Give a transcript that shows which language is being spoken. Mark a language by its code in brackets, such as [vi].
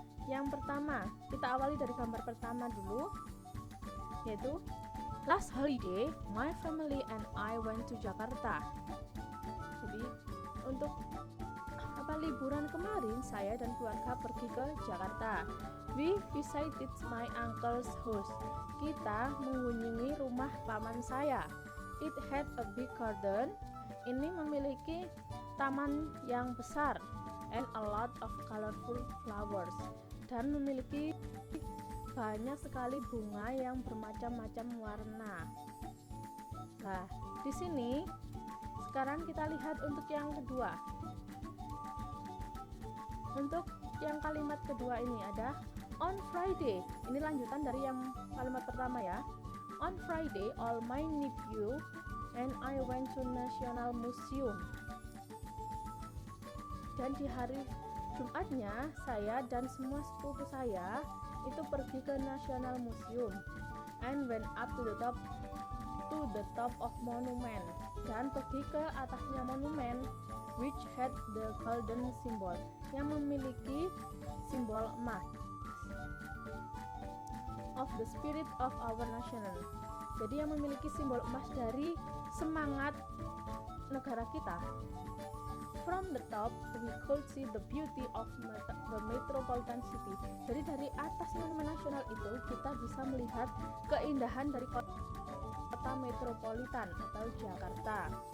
[id] Yang pertama, kita awali dari gambar pertama dulu, yaitu [en] last holiday, my family and I went to Jakarta. [id] Jadi untuk liburan kemarin saya dan keluarga pergi ke Jakarta. [en] We visited my uncle's house. [id] Kita mengunjungi rumah paman saya. [en] It had a big garden. [id] Ini memiliki taman yang besar [en] and a lot of colorful flowers, [id] dan memiliki banyak sekali bunga yang bermacam-macam warna. Nah, di sini sekarang kita lihat untuk yang kedua. Untuk yang kalimat kedua ini ada [en] on Friday. [id] Ini lanjutan dari yang kalimat pertama ya. [en] On Friday, all my nephew and I went to National Museum. [id] Dan di hari Jumatnya, saya dan semua sepupu saya itu pergi ke National Museum [en] and went up to the top of monument, [id] dan pergi ke atasnya monumen, [en] which had the golden symbol, [id] yang memiliki simbol emas, [en] of the spirit of our national. [id] Jadi yang memiliki simbol emas dari semangat negara kita. [en] From the top, we could see the beauty of the metropolitan city. [id] Jadi dari atas monumen nasional itu kita bisa melihat keindahan dari kota metropolitan atau Jakarta.